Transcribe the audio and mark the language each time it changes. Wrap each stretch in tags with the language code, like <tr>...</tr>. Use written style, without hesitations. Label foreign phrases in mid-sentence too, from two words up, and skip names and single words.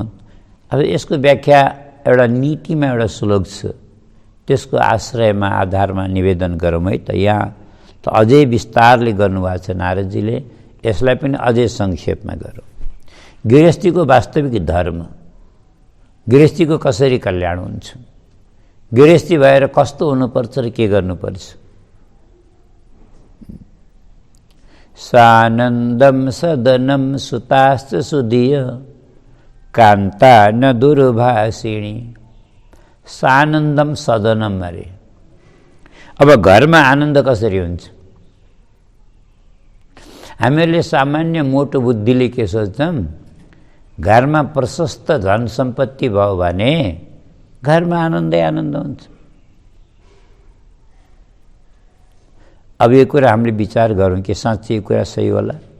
<ne>अब यसको व्याख्या एउटा नीतिमा एउटा श्लोक छ, त्यसको आश्रयमा आधारमा निवेदन गरौँ है त। यहाँ त अझै विस्तारले गर्नुभएको छ नारदजीले, यसलाई पनि अझै संक्षेपमा गरौँ। गृहस्थीको वास्तविक धर्म, गृहस्थीको कसरी कल्याण हुन्छ, गृहस्थी भएर कस्तो हुनुपर्छ र के गर्नुपर्छ?</ne> <sa>सानन्दम सदनम सुताश्च सुधिय कान्ता न दुर्भाषिणी। सानन्दम सदनम अरे।</sa> <ne>अब घरमा आनन्द कसरी हुन्छ? हामीहरूले सामान्य मोटो बुद्धिले के सोच्छौँ, घरमा प्रशस्त धन सम्पत्ति भयो भने घरमा आनन्दै आनन्द हुन्छ। अब यो कुरा हामीले विचार गरौँ कि साँच्चै यो कुरा सही होला?</ne>